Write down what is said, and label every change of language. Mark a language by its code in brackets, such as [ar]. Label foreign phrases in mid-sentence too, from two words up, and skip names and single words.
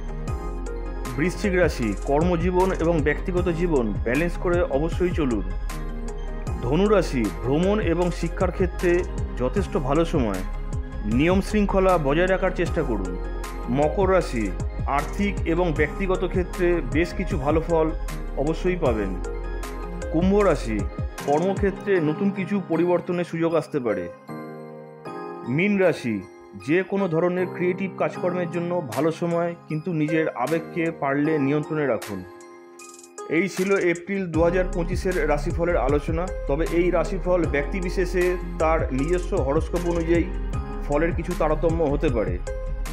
[bn] বৃশ্চিক রাশি কর্মজীবন এবং ব্যক্তিগত জীবন ব্যালেন্স করে অবশ্যই চলুন। ধনু রাশি ভ্রমণ এবং শিক্ষার ক্ষেত্রে যথেষ্ট ভালো সময়, নিয়ম শৃঙ্খলা বজায় রাখার চেষ্টা করুন। মকর রাশি আর্থিক এবং ব্যক্তিগত ক্ষেত্রে বেশ কিছু ভালো ফল অবশ্যই পাবেন। কুম্ভ রাশি কর্মক্ষেত্রে নতুন কিছু परिवर्तনের সুযোগ আসতে পারে। মীন রাশি যে কোনো ধরনের ক্রিয়েটিভ কাজকর্মের জন্য ভালো সময়, কিন্তু নিজের আবেগকে পারলে নিয়ন্ত্রণে রাখুন। এই ছিল এপ্রিল 2025-এর রাশিফলের আলোচনা। তবে এই রাশিফল ব্যক্তিবিশেষে তার নিজস্ব হরোস্কোপ অনুযায়ী ফলের কিছু তারতম্য হতে পারে।